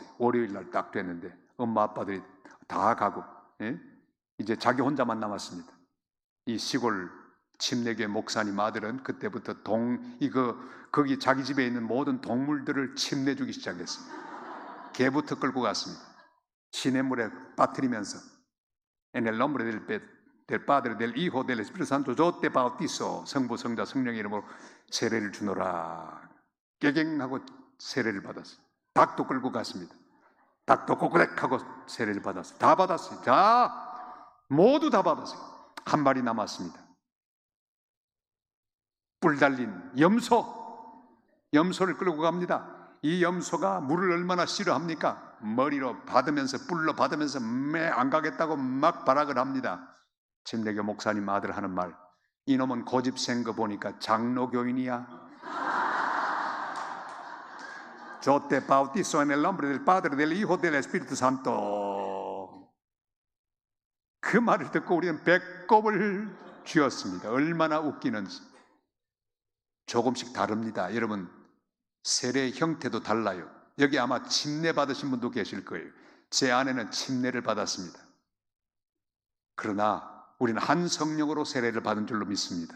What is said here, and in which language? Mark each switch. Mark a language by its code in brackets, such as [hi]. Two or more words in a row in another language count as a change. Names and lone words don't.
[ko] 월요일 날 딱 됐는데 엄마 아빠들이 다 가고, 이제 자기 혼자만 남았습니다. 이 시골 침례교회 목사님 아들은 그때부터 거기 자기 집에 있는 모든 동물들을 침례주기 시작했습니다. 개부터 끌고 갔습니다. 시냇물에 빠뜨리면서 [es] En el nombre del Padre, del Hijo, del Espíritu Santo, yo te bautizo. [ko] 성부, 성자, 성령의 이름으로 세례를 주노라. 깨갱하고 세례를 받았어요. 닭도 끌고 갔습니다. 닭도 꼬꾸렉하고 세례를 받았어요. 다 받았어요. 자, 모두 다 받았어요. 한 마리 남았습니다. 뿔 달린 염소를 끌고 갑니다. 이 염소가 물을 얼마나 싫어합니까? 머리로 받으면서 뿔로 받으면서 안 가겠다고 막 발악을 합니다. 침례교 목사님 아들 하는 말, 이놈은 고집센 거 보니까 장로교인이야. [es] Yo te bautizo en el nombre del Padre, del Hijo, del Espíritu Santo. [ko] 그 말을 듣고 우리는 배꼽을 쥐었습니다. 얼마나 웃기는지. 조금씩 다릅니다. 여러분, 세례의 형태도 달라요. 여기 아마 침례 받으신 분도 계실 거예요. 제 아내는 침례를 받았습니다. 그러나 우리는 한 성령으로 세례를 받은 줄로 믿습니다.